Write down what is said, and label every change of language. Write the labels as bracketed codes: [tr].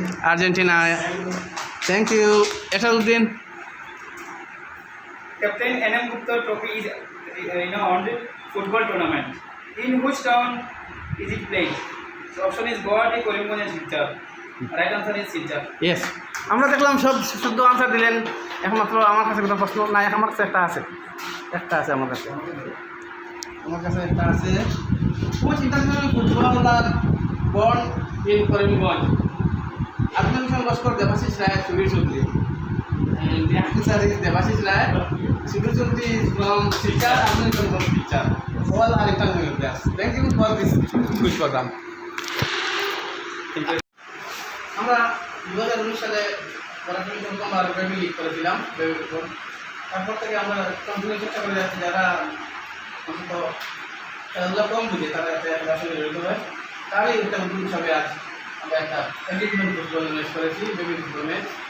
[en] Argentina. Thank you. Asaduddin. Captain NM Gupta Trophy is on the football tournament. In which town is it played? So option is Guwahati, Karimganj, and Silchar. Right answer is Silchar. [bn] Yes, আমরা দেখলাম সব শুদ্ধ answer দিলেন। একমাত্র আমার কাছে কোনো প্রশ্ন নাই। আমার কাছে একটা আছে আমার কাছে একটা আছে। [en] Which international footballer born in Karimganj? Abdul Bhaskar Devashish Rai, Subir Chaudhary. And the answer is Devashish Rai. Subir Chaudhary is from Silchar. Abdul from Silchar. All are international players. Thank you for this quiz program. [bn] আমরা 2019 সালে পড়াশোনা প্রথমবার baby league করেছিলাম, baby football. তারপর থেকে আমরা continue চেষ্টা করে যাচ্ছি যারা অন্তত খেলাধুলা কম বুঝে তারা যাতে আসলে জড়িত হয়। তারই একটা উদ্যোগ হিসাবে আজ আমরা একটা এঙ্গেজমেন্ট ফুটবল ম্যাচ করেছি, বেবি ফুটবল ম্যাচ।